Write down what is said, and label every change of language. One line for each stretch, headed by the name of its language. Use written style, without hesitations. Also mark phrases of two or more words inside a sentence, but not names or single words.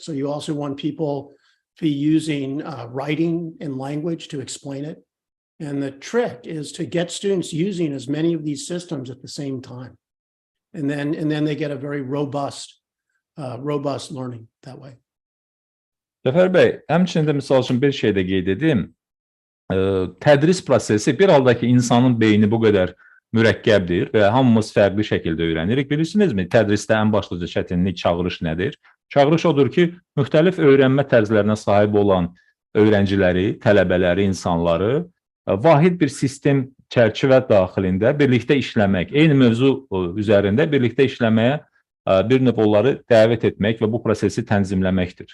English: So you also want people to be using writing and language to explain it. And the trick is to get students using as many of these systems at the same time. And then they get a very robust learning that way.
Azerbaijani: Cəfər bəy, həmçinin də misal üçün bir şey də qeyd edim. Tədris prosesi bir halda ki, insanın beyni bu qədər mürəkkəbdir və hamımız fərqli şəkildə öyrənirik. Bilirsinizmi, tədrisdə ən başlıca çətinlik çağırış nədir? Çağırış odur ki, müxtəlif öyrənmə tərzlərinə sahib olan öyrənciləri, tələbələri, insanları vahid bir sistem çərçivə daxilində birlikdə işləmək, eyni mövzu üzərində birlikdə işləməyə bir növ onları dəvət etmək və bu prosesi tənzimləməkdir.